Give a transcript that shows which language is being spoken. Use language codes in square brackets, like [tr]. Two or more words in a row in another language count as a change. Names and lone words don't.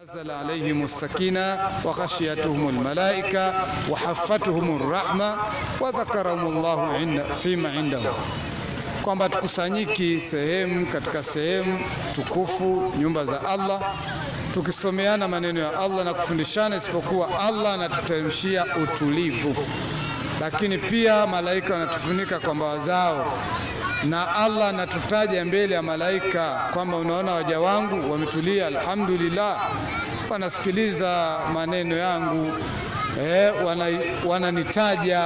[ar] نزل عليهم السكينة وغشيتهم الملائكة وحفتهم الرحمة وذكرهم الله فيما عنده, [sw] kwamba tukusanyiki sehemu katika sehemu tukufu, nyumba za Allah, tukisomeana maneno ya Allah na kufundishana, isipokuwa Allah anatuteremshia utulivu, lakini pia malaika wanatufunika kwa mbawa zao, na Allah anatutaja mbele ya malaika kwamba unaona waja wangu wametulia, alhamdulillah, wanasikiliza maneno yangu, wananitaja.